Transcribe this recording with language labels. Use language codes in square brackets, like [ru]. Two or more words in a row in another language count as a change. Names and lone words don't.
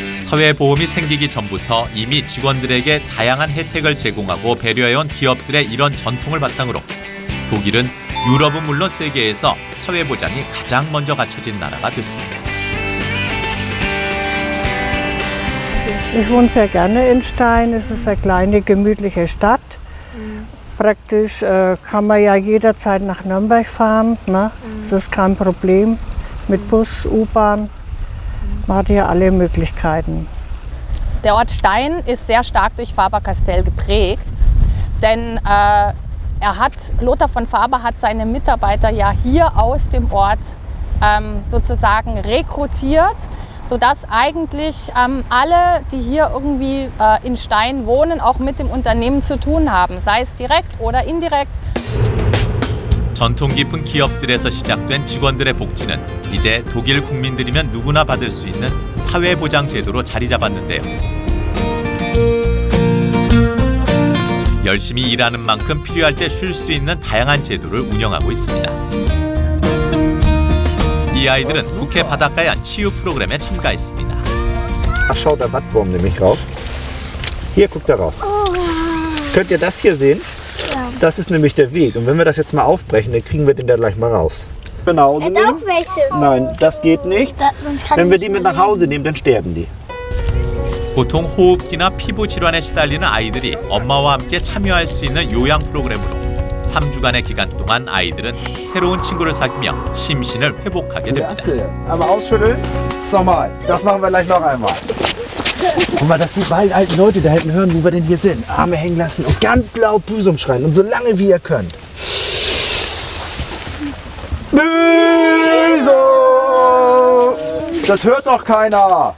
[ko] 사회보험이 생기기 전부터 이미 직원들에게 다양한 혜택을 제공하고 배려해온 기업들의 이런 전통을 바탕으로 독일은 유럽은 물론 세계에서 사회보장이 가장 먼저 갖춰진 나라가 됐습니다. [de] Ich wohne sehr gerne in Stein. Es ist eine kleine, gemütliche Stadt. Praktisch kann man ja jederzeit nach Nürnberg fahren. Ne? Das ist kein Problem mit Bus, U-Bahn. Man hat hier alle Möglichkeiten. Der Ort Stein ist sehr stark durch Faber-Castell geprägt, denn Lothar von Faber hat seine Mitarbeiter ja hier aus dem Ort sozusagen rekrutiert, sodass eigentlich alle, die hier irgendwie in Stein wohnen, auch mit dem Unternehmen zu tun haben, sei es direkt oder indirekt. [ko] 전통 깊은 기업들에서 시작된 직원들의 복지는 이제 독일 국민들이면 누구나 받을 수 있는 사회보장 제도로 자리 잡았는데요. 열심히 일하는 만큼 필요할 때 쉴 수 있는 다양한 제도를 운영하고 있습니다. 이 아이들은 국회 바닷가에 한 치유 프로그램에 참가했습니다. [de] Ach, schau, der Wattwurm nämlich raus. Hier, guckt er raus. Könnt ihr das hier sehen? Ja. Das ist nämlich der Weg. Und wenn wir das jetzt mal aufbrechen, dann kriegen wir den da gleich mal raus. Genau. Er hat auch welche. Nein, das geht nicht. Wenn wir die mit nach Hause nehmen, dann sterben die. [ko] 보통 호흡기나 피부 질환에 시달리는 아이들이 엄마와 함께 참여할 수 있는 요양 프로그램으로 3주간의 기간 동안 아이들은 새로운 친구를 사귀며 심신을 회복하게 됩니다. [de] Einmal ausschütteln. Nochmal. Das machen wir gleich noch einmal. Guck mal, dass die beiden alten Leute da hinten hören, wo wir denn hier sind. Arme hängen lassen und ganz laut Büsum schreien. Und so lange wie ihr könnt. Büsum! Das hört doch keiner.